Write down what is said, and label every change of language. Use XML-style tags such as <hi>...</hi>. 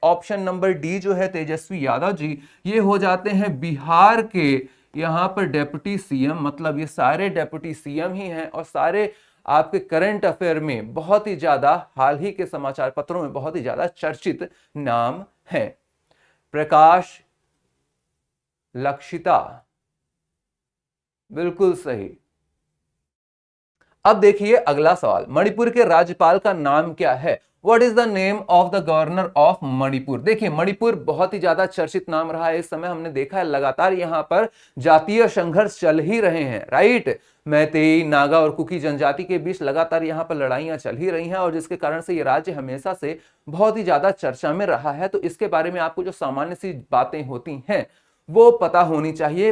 <hi>Option number D जो है तेजस्वी यादव जी, ये हो जाते हैं बिहार के यहां पर डेप्यूटी सीएम, मतलब ये सारे डेप्यूटी सीएम ही हैं और सारे आपके करंट अफेयर में बहुत ही ज्यादा, हाल ही के समाचार पत्रों में बहुत ही ज्यादा चर्चित नाम है। प्रकाश लक्षिता, बिल्कुल सही। अब देखिए अगला सवाल, मणिपुर के राज्यपाल का नाम क्या है?</hi> <en>What is the name of the governor of Manipur?</en> <hi>देखिए मणिपुर बहुत ही ज्यादा चर्चित नाम रहा है इस समय, हमने देखा है लगातार यहां पर जातीय संघर्ष चल ही रहे हैं। राइट, मैतेई, नागा और कुकी जनजाति के बीच लगातार यहां पर लड़ाइयां चल ही रही हैं, और जिसके कारण से ये राज्य हमेशा से बहुत ही ज्यादा चर्चा में रहा है। तो इसके बारे में आपको जो सामान्य सी बातें होती हैं वो पता होनी चाहिए।</hi>